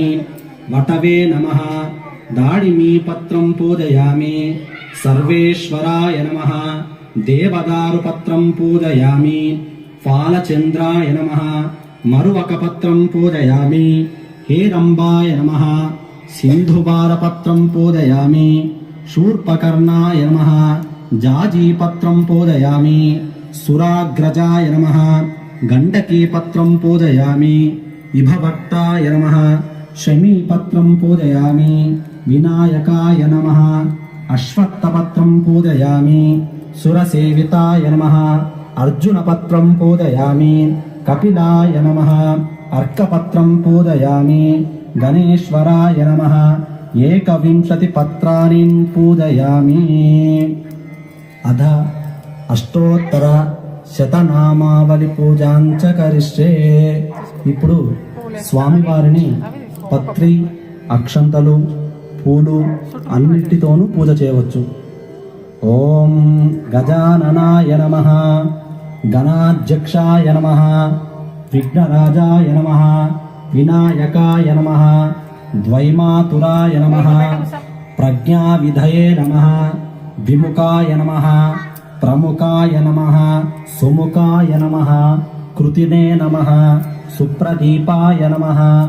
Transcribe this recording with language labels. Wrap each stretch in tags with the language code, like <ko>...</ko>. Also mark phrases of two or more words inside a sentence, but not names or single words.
<sa>వటవే నమః. దాడిమీపత్రం పూజయామి. సర్వేశ్వరాయ నమః. దేవదారుపత్రం పూజయామి. ఫాలచంద్రాయ నమః. మరువకపత్రం పూజయామి. హేరంబాయ నమః. సింధుబారపత్రం పూజయామి. शूर्पकर्णाय नमः जाजीपत्रं पूजयामि सुराग्रजाय नमः गण्डकीपत्रं पूजयामि इभभट्टाय नमः शमीपत्रं पूजयामि विनायकाय नमः अश्वत्थपत्रं पूजयामि सुरसेविताय नमः अर्जुनपत्रं पूजयामि कपिलाय नमः अर्कपत्रं पूजयामि गणेश्वराय नमः 21 पत्राणि पूजयामि अध అష్టోత్తర శతనామావళి పూజాంచ కరిష్యే.</sa> <te>ఇప్పుడు స్వామివారిని పత్రి అక్షంతలు పూలు అన్నిటితోనూ పూజ చేయవచ్చు.</te> <sa>ఓం గజాననాయ నమః గణాధ్యక్షాయ నమః విఘ్నరాజాయ నమః వినాయకాయ నమః ద్వైమాతురాయ నమః ప్రజ్ఞావిధయే నమః విముఖాయ నమః ప్రముఖాయ నమః సుముఖాయ నమః కృతినే నమః సుప్రదీపాయ నమః</sa>